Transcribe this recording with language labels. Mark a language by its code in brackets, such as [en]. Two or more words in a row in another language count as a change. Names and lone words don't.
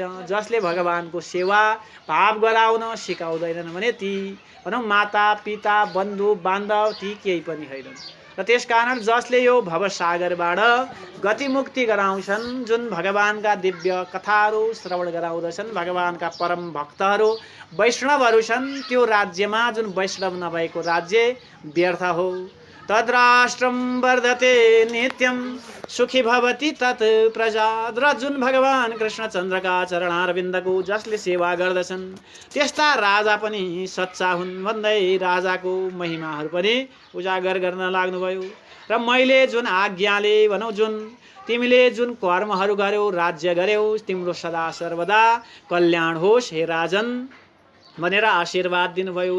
[ne] जसले भगवानको सेवा भाव गराउन सिकाउँदैनन् भने ती भनौँ माता पिता बन्धु बान्धव ती केही पनि होइनन्। र त्यसकारण जसले यो भवसागरबाट गतिमुक्ति गराउँछन्, जुन भगवानका दिव्य कथाहरू श्रवण गराउँदछन्, भगवानका परम भक्तहरू वैष्णवहरू छन्, त्यो राज्यमा जुन वैष्णव नभएको राज्य व्यर्थ हो। [sa] तद्राष्ट्रम वर्धते नित्यम सुखी भवति तत् प्रजा। [ne] र जुन भगवान कृष्णचन्द्रका चरणारविन्दको जसले सेवा गर्दछन् त्यस्ता राजा पनि सच्चा हुन् भन्दै राजाको महिमाहरू पनि उजागर गर्न लाग्नुभयो। र मैले जुन आज्ञाले भनौँ जुन तिमीले जुन कर्महरू गर्यौ, राज्य गर्यौ, तिम्रो सदा सर्वदा कल्याण होस् हे राजन भनेर आशीर्वाद दिनुभयो।